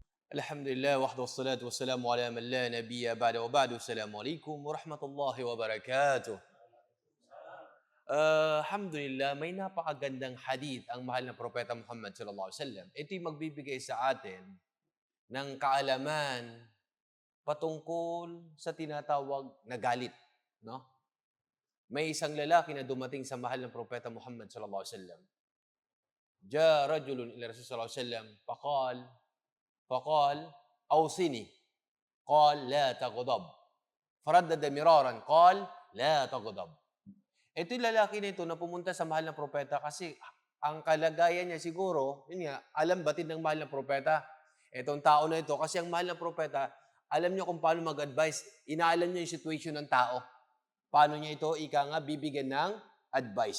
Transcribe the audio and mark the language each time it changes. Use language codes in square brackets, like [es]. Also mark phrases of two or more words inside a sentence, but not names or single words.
[ar] الحمد لله وحده والصلاة والسلام على من لا نبي بعده وبعد. السلام عليكم ورحمة الله وبركاته. Alhamdulillah, [tl] may napakagandang hadith ang mahal na propeta Muhammad [ar] صلى الله عليه وسلم. [tl] Ito'y magbibigay sa atin ng kaalaman patungkol sa tinatawag na galit, no? May isang lalaki na dumating sa mahal ng propeta Muhammad [ar] صلى الله عليه وسلم. جاء رجل إلى رسول صلى الله عليه وسلم فقال أوصني. قال لا تغضب. فردد مرارا قال لا تغضب. [tl] Ito yung lalaki na ito na pumunta sa mahal na propeta kasi ang kalagayan niya siguro, yun nga, alam batid ng mahal na propeta. Itong tao na ito, kasi ang mahal na propeta, alam niya kung paano mag-advise. Inaalam niya yung situation ng tao. Paano niya ito, bibigyan ng advice.